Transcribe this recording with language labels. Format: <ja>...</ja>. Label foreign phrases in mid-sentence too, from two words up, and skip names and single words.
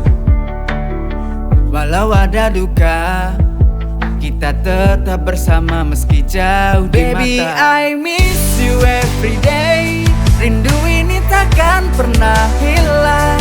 <id>Walau ada duka, kita tetap bersama meski jauh di mata.</id> <en>Baby, I miss you every day.</en> <id>Rindu ini takkan pernah hilang.</id>